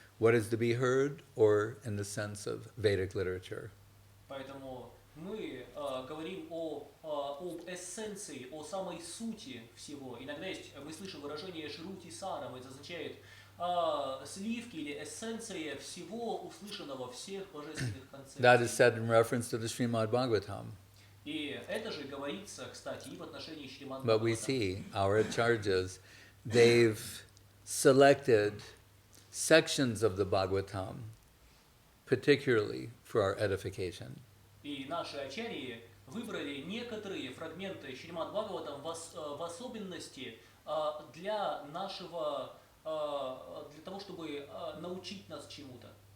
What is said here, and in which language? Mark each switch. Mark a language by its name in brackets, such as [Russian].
[English] What is to be heard, or in the sense of Vedic literature? [Russian] Поэтому мы говорим об эссенции, о самой сути всего. Иногда мы слышим выражение «шрути сарам», это означает сливки или эссенция всего услышанного, всех божественных концепций. [English] That is said in reference to the Srimad Bhagavatam. [Russian] И это же говорится, кстати, и в отношении Шримад [English] But we [Russian] Бхагаватам. [English] see our acharyas, they've selected sections of the Bhagavatam, particularly for our edification. [Russian] И наши ачарьи выбрали некоторые фрагменты Шримад Бхагаватам в особенности для нашего, для того, чтобы научить нас чему-то.